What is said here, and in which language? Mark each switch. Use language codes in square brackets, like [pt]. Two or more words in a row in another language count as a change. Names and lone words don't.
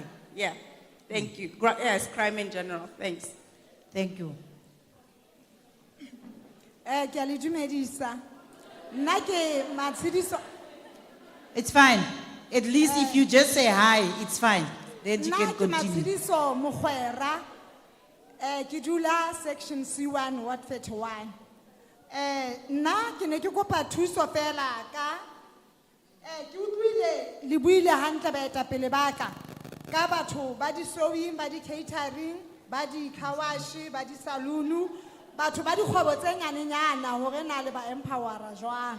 [en] Yeah, thank you. Yes, crime in general. Thanks. Thank you. It's fine. At least if you just say hi, it's fine. Then you can continue. Kidula section C1 Ward 31. [st] Na ke ne ke kopa thuso fela ka ke utlwile le buile hantle ba etapele ba ka batho ba di sewing, ba di catering, ba di kawashi, ba di saloon, batho ba di kgwebo tse nyanenyana hore na le ba empowera jwang.